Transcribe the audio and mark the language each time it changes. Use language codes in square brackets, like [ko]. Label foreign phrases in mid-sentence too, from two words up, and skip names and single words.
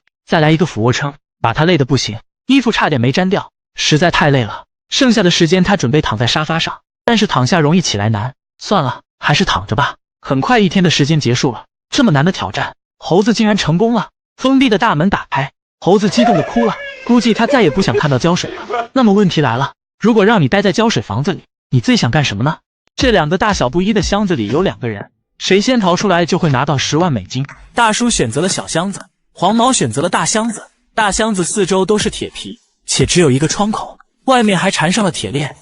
[zh] 再來一個俯臥撐，把他累得不行，衣服差點沒粘掉，實在太累了。剩下的時間他準備躺在沙發上，但是躺下容易起來難，算了，還是躺着吧。很快1天的時間結束了，這麼難的挑戰，猴子竟然成功了。封閉的大門打開，猴子激動地哭了，估計他再也不想看到膠水了。那麼問題來了，如果讓你待在膠水房子裡，你最想幹什麼呢？這2個大小不一的箱子裡有2個人，誰先逃出來就會拿到10萬美金。大叔選擇了小箱子，黃毛選擇了大箱子。大箱子4周都是鐵皮，且只有1個窗口，外面還纏上了鐵鏈。